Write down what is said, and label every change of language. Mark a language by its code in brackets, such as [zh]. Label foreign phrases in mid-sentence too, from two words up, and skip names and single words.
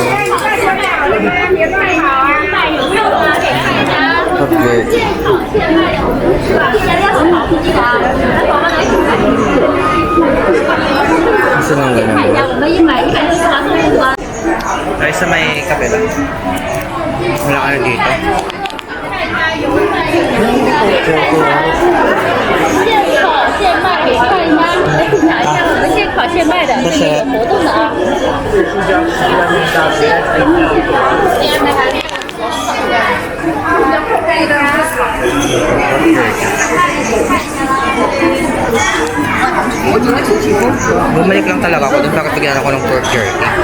[en] Pork jerky. [tl] Gusto nang ganun. Tayo sa may kape lang. Wala ka na dito. [zh] 现卖给大姨妈，来品尝一下我们现烤现卖的，是有活动的啊。 [tl] Bumalik lang talaga ako dun bakit bigyan ako ng [en] pork jerky.